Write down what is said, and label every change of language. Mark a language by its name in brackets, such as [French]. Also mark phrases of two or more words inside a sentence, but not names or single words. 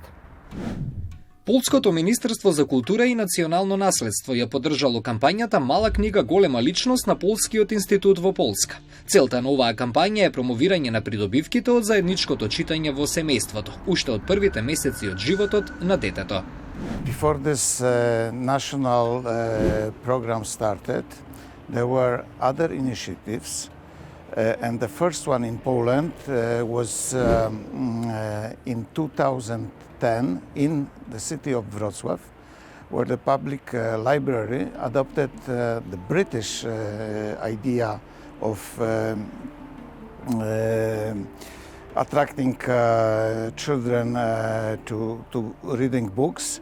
[Macedonian] Полското Министерство за култура и национално наследство ја поддржало кампањата Мала книга, голема личност на Полскиот институт во Полска. Целта на оваа кампања е промовирање на придобивките од заедничкото читање во семејството, уште од првите месеци од животот на детето. [English] Before this national program started, there were other initiatives, and the first one in Poland was in 2010 in the city of Wrocław, where the public library adopted the British idea of attracting children to reading books.